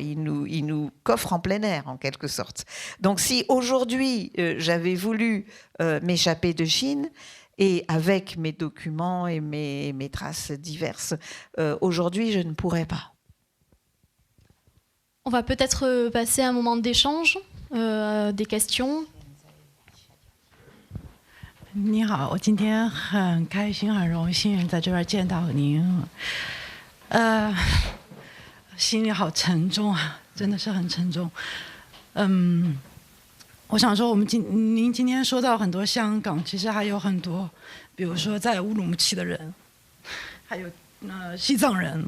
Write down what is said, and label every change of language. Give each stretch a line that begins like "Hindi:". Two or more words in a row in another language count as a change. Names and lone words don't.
French: Il nous coffre en plein air, en quelque sorte. Donc, si aujourd'hui, j'avais voulu m'échapper de Chine, et avec mes documents et mes traces diverses, aujourd'hui, je ne pourrais pas. On va peut-être passer un moment d'échange, des questions.
Chinese: 你好，我今天很开心、很荣幸在这边见到您。心里好沉重啊，真的是很沉重。我想说，您今天说到很多香港，其实还有很多，比如说在乌鲁木齐的人，还有西藏人。